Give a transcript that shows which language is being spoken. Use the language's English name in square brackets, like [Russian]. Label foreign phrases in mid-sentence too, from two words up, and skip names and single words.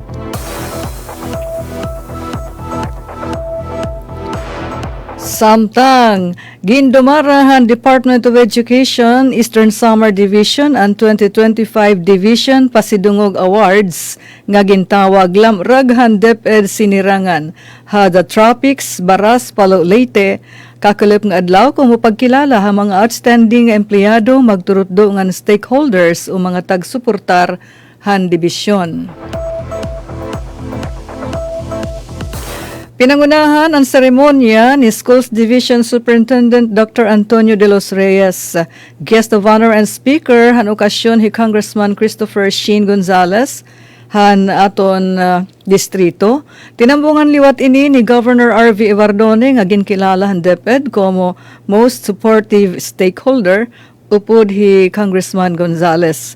[Waray] Samtang, gindumarahan Department of Education, Eastern Samar Division and 2025 Division Pasidungog Awards nga gintawag lamraghan DepEd sinirangan ha the Tropics, Baras, Palo, Leyte, kakulip nga adlaw kung mapagkilala ha mga outstanding empleyado magturutdo nga stakeholders o mga tagsuportar han dibisyon. Pinangunahan ang seremonya ni Schools Division Superintendent Dr. Antonio de los Reyes. Guest of honor and speaker han okasyon hi Congressman Christopher Sheen Gonzales han aton distrito. Tinambungan liwat ini ni Governor R.V. Evardone nga ginkilala han DepEd como [English] most supportive stakeholder [Waray] upod hi Congressman Gonzales.